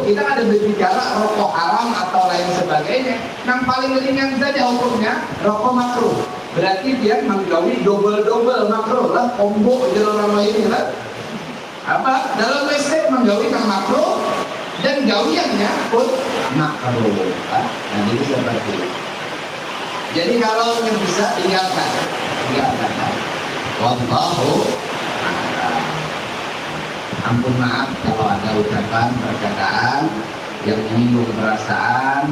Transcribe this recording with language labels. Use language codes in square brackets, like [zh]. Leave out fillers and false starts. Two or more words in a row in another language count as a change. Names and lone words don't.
[id] Kita ada berbicara rokok haram atau lain sebagainya. Yang paling ringan saja hukumnya rokok makruh. [bjn] Berarti dia menggawi double makruh lah, combo jalan ini lah. [id] Apa? [bjn] Dalam WC menggawi nang makruh dan gawiannya pun makruh. [id] Nah, ini seperti itu. Jadi kalau yang bisa tinggalkan. [ar] Wallahu a'lam. [id] Ampun maaf kalau ada ucapan perkataan yang menyinggung perasaan.